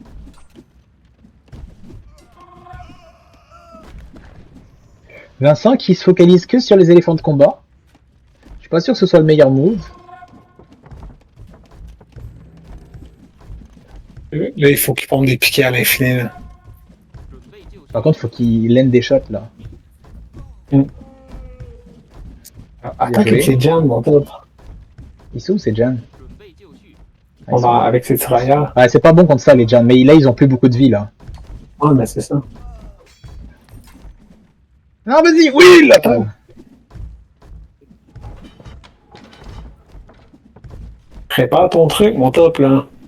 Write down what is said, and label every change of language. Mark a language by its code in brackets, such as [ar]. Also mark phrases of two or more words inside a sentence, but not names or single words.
[fr] Vincent qui se focalise que sur les éléphants de combat. Je suis pas sûr que ce soit le meilleur move. Là, il faut qu'il pompe des piquets à l'infini. Là. [zh] 准备就绪， [fr] Par contre, faut qu'il lène des shots là. Attends joué. que les jams, mon pote. Ils sont où ces Jan? [zh] 准备就绪， [fr] Ah, ils sont- Avec ses tirailleurs. Ouais, c'est pas bon contre ça les Jan, mais là ils ont plus beaucoup de vie là. Ouais, mais c'est ça. Ah vas-y, oui là. Prépare ton truc, mon top, là.